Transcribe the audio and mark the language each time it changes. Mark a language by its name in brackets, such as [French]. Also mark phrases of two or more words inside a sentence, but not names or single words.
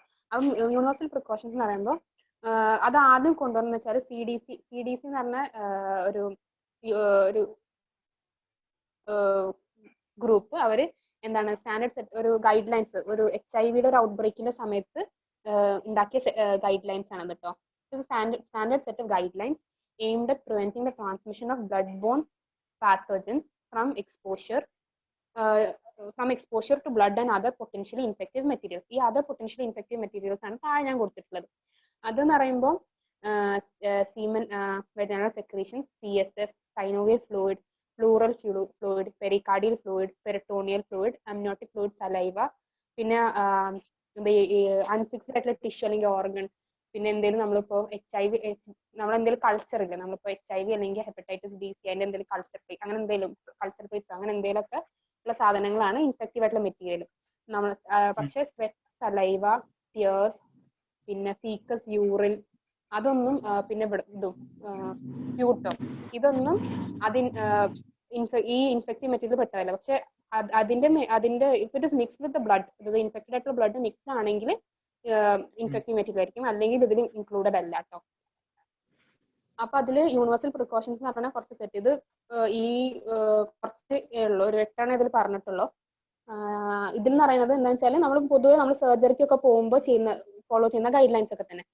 [Malayalam] അപ്പം [English] universal precautions [Malayalam] എന്ന് പറയുമ്പോൾ അത് ആദ്യം കൊണ്ടുവന്ന വെച്ചാൽ CDC എന്ന് പറഞ്ഞ ഒരു ഗ്രൂപ്പ് അവര് എന്താണ് [English] standard set [Malayalam] ഒരു [English] guide lines [Malayalam] ഒരു HIV ഒരു ഔട്ട്ബ്രേക്കിന്റെ സമയത്ത് ഉണ്ടാക്കിയ [English] guide lines [Malayalam] ആണ് കേട്ടോ. [English] standard set of guide lines aimed at preventing the transmission of blood-borne pathogens from exposure to blood and other potentially infective materials. ഈ other potentially infective materials [Malayalam] ആണ് താഴെ ഞാൻ കൊടുത്തിട്ടുള്ളത്. അതെന്ന് പറയുമ്പോൾ [English] semen, vaginal secretions, CSF, synovial fluid, pleural fluid, pericardial fluid, peritoneal fluid, amniotic fluid, saliva, [Malayalam] പിന്നെ അൺഫിക്സ്ഡ് ആയിട്ടുള്ള ടിഷ്യൂ അല്ലെങ്കിൽ ഓർഗൻ, പിന്നെ എന്തെങ്കിലും നമ്മളിപ്പോ HIV നമ്മളെന്തെങ്കിലും കൾച്ചർ ഇല്ല, നമ്മളിപ്പോ HIV അല്ലെങ്കിൽ ഹെപ്പറ്റൈറ്റിസ് B, C അതിന്റെ എന്തെങ്കിലും [English] culture plate [Malayalam] അങ്ങനെ എന്തെങ്കിലും [English] culture plates [Malayalam] അങ്ങനെ എന്തെങ്കിലും ഒക്കെ ഉള്ള സാധനങ്ങളാണ് ഇൻഫെക്റ്റീവ് ആയിട്ടുള്ള മെറ്റീരിയൽ. നമ്മൾ പക്ഷേ [English] sweat, saliva, tears, [Malayalam] പിന്നെ [English] faeces, urine [Malayalam] അതൊന്നും പിന്നെ ഇതും സ്പ്യൂട്ടോ ഇതൊന്നും ഈ [English] infective material [Malayalam] പെട്ടതല്ല. പക്ഷെ അതിന്റെ [English] if it is mixed with blood, [Malayalam] അതായത് ഇൻഫെക്റ്റഡ് ആയിട്ടുള്ള [English] blood mix [Malayalam] ആണെങ്കിൽ [English] infective material [Malayalam] ആയിരിക്കും, അല്ലെങ്കിൽ ഇതിൽ ഇൻക്ലൂഡഡ് അല്ല കേട്ടോ. അപ്പൊ അതില് [English] universal precautions [Malayalam] എന്ന് പറഞ്ഞാൽ കുറച്ച് സെറ്റ് ഇത് ഈ കുറച്ച് ഉള്ളൂ, ഒരു 8 ഇതിൽ പറഞ്ഞിട്ടുള്ളൂ. ഇതിൽ എന്ന് പറയുന്നത് എന്താ വെച്ചാൽ നമ്മൾ പൊതുവെ നമ്മൾ സർജറിക്കൊക്കെ പോകുമ്പോൾ ഫോളോ ചെയ്യുന്ന [English] guide lines [Malayalam] ഒക്കെ തന്നെ.